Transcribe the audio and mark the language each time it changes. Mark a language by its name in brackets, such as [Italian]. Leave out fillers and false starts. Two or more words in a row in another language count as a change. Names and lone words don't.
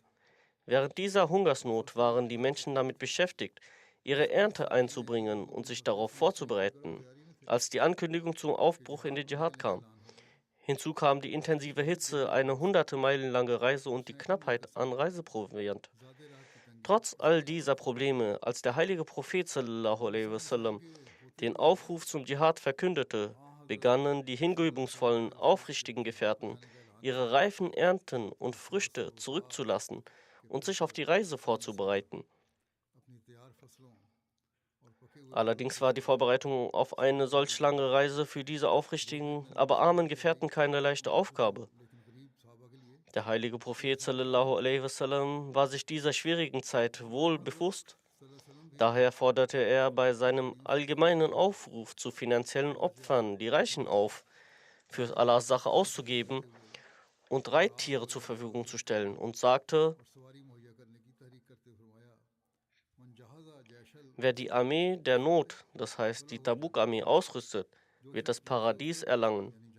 [German] Während dieser Hungersnot waren die Menschen damit beschäftigt, ihre Ernte einzubringen und sich darauf vorzubereiten, als die Ankündigung zum Aufbruch in den Dschihad kam. Hinzu kam die intensive Hitze, eine hunderte Meilen lange Reise und die Knappheit an Reiseproviant. Trotz all dieser Probleme, als der heilige Prophet [Arabic] صلى الله عليه وسلم [German] den Aufruf zum Dschihad verkündete, begannen die hingebungsvollen, aufrichtigen Gefährten, ihre reifen Ernten und Früchte zurückzulassen und sich auf die Reise vorzubereiten. Allerdings war die Vorbereitung auf eine solch lange Reise für diese aufrichtigen, aber armen Gefährten keine leichte Aufgabe. Der heilige Prophet [Arabic] صلى الله عليه وسلم [German] war sich dieser schwierigen Zeit wohl bewusst. Daher forderte er bei seinem allgemeinen Aufruf zu finanziellen Opfern die Reichen auf, für Allahs Sache auszugeben und Reittiere zur Verfügung zu stellen und sagte: Wer die Armee der Not, das heißt die Tabuk-Armee, ausrüstet, wird das Paradies erlangen.